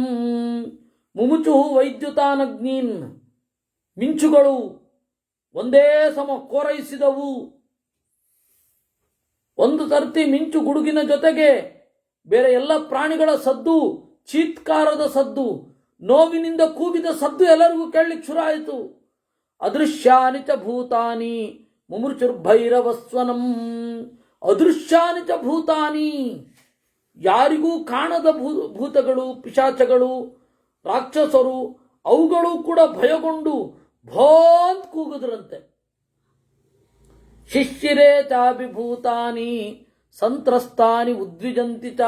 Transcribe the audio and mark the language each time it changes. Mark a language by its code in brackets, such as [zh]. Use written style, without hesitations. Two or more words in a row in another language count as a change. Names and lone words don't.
[sa] ಮುಮುಚು ವೈದ್ಯುತಾನಗ್ನೀನ್, [kn] ಮಿಂಚುಗಳು ಒಂದೇ ಸಮ ಕೋರೈಸಿದವು. ಒಂದು ಸರ್ತಿ ಮಿಂಚು ಗುಡುಗಿನ ಜೊತೆಗೆ ಬೇರೆ ಎಲ್ಲ ಪ್ರಾಣಿಗಳ ಸದ್ದು, ಚೀತ್ಕಾರದ ಸದ್ದು, ನೋವಿನಿಂದ ಕೂಗಿದ ಸದ್ದು ಎಲ್ಲರಿಗೂ ಕೇಳಲಿಕ್ಕೆ ಶುರು ಆಯಿತು. [sa] ಅದೃಶ್ಯಾನಿ ಚ ಭೂತಾನಿ ಮುಮುರ್ಚುರ್ಭೈರವಸ್ವನಂ. ಅದೃಶ್ಯಾನಿ ಚ ಭೂತಾನಿ, [kn] ಯಾರಿಗೂ ಕಾಣದ ಭೂತಗಳು, ಪಿಶಾಚಗಳು, ರಾಕ್ಷಸರು, ಅವುಗಳು ಕೂಡ ಭಯಗೊಂಡು ಭೋಂತ್ ಕೂಗುದ್ರಂತೆ. [sa] ಶಿಷ್ಯರೇ ಚಾಭಿಭೂತಾನಿ ಸಂತ್ರಸ್ತಾನಿ ಉದ್ವಿಜಂತಿ ಚ.